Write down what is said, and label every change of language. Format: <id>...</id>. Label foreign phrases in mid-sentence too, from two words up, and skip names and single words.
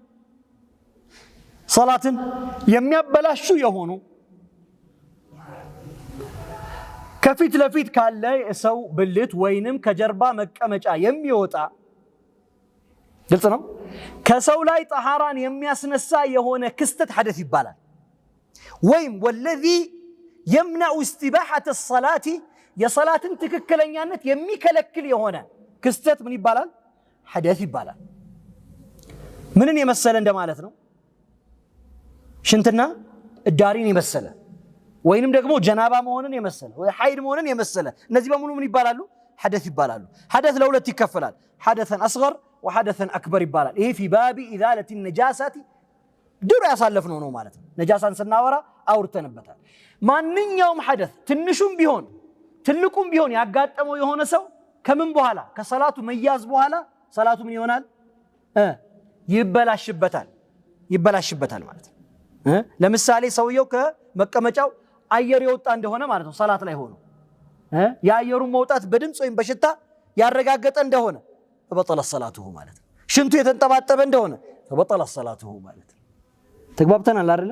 <am>ሶላትን የሚያበላሹ የሆኑ ከፊት ለፊት ካለ ሰው ብልት ወይንም ከጀርባ መቀመጫ የሚወጣ ግልጽ ነው ከሰው ላይ ጠሃራን የሚያስነሳ የሆነ ክስተት ሐደስ ይባላል ወይም والذي</am> <ar>يمنع استباحه الصلاه</ar> <am>የሶላትን ትክክለኛነት የሚከለክል የሆነ ክስተት ምን ይባላል ሐደስ ይባላል ምንን የመሰለ እንደማለት ነው ሽንትና እዳሪን የመሰለ ወይንም ደግሞ ጀናባ መሆንን የመሰለ ወይ ሐይድ መሆንን የመሰለ እነዚህ በሙሉ ምን ይባላሉ ሐደስ ይባላሉ ሐደስ ለሁለት ይከፈላል</am> <ar>حدثا أصغر وحدثا اكبر</ar> <am>ይባላል ይሄ</am> <ar>في باب ازاله النجاسه</ar> <am>ድሮ ያሳለፍነው ነው ማለት ነው። ነጃሳን ስናወራ አውርተንበታል። ማንኛውም ሐደስ ትንሹም ቢሆን ትልቁም ቢሆን ያጋጠመው የሆነ ሰው ከምን በኋላ ከሰላቱ መያዝ በኋላ ሰላቱ ምን ይሆናል? ይበላሽበታል ማለት ነው። ለምሳሌ ሰውየው ከመቀመጫው አየር የወጣ እንደሆነ ማለት ነው ሰላት ላይ ሆኖ የአየሩን መውጣት በድምፅ ወይም በሽታ ያረጋገጠ እንደሆነ</am> <ar>بطلت صلاته</ar> <am>ማለት ነው። ሽንቱ የተንጠባጠበ እንደሆነ</am> <ar>بطلت صلاته</ar> <am>ማለት ነው። ተግባብተናል አይደል?</am>